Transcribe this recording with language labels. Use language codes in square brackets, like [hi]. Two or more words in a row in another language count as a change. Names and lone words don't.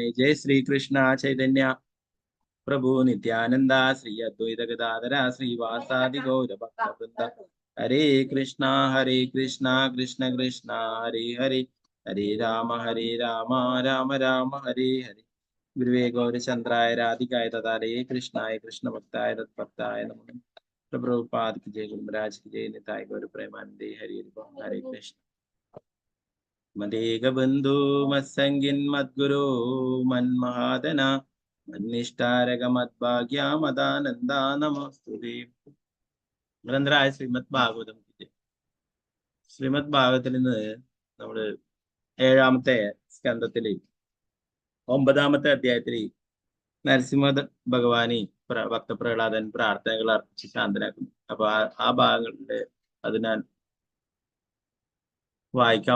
[sa] ജയ ശ്രീകൃഷ്ണ ചൈതന്യ പ്രഭു നിത്യാനന്ദ ശ്രീ അദ്വൈത ഗദാധര ശ്രീവാസാദി ഗൗരഭക്തവൃന്ദ. ഹരേ കൃഷ്ണ കൃഷ്ണ കൃഷ്ണ ഹരേ ഹരേ, ഹരേ രാമ രാമ രാമ ഹരേ ഹരേ. ഗുരുവേ ഗൗരചന്ദ്രായ രാധികായ തഥാരേ കൃഷ്ണായ കൃഷ്ണഭക്തായ തത്ഭക്തായ നമഃ. [hi] പ്രഭുപാദ് की जय, गुरुमहाराज की जय, [sa] निताय गौर प्रेमानंदे हरि हरे कृष्ण. मदेग बंधु मत्संगिन मद्गुरु मन्महादना मन्निष्ठारग मद्भाग्या मदानंदा नमस्तुते. [hi] ഗ്രന്ഥരായ ശ്രീമദ് ഭാഗവതം की जय. [ml] ശ്രീമദ് ഭാഗവതത്തിൽ നിന്ന് നമ്മള് 7ാമത്തെ സ്കന്ധത്തില് 9ാമത്തെ അധ്യായത്തില് നരസിംഹ ഭഗവാനി ഭക്തപ്രഹ്ലാദൻ പ്രാർത്ഥനകൾ അർപ്പിച്ച് ശാന്തനാക്കുന്നു. അപ്പൊ ആ ഭാഗങ്ങളില് അത് ഞാൻ വായിക്കാം.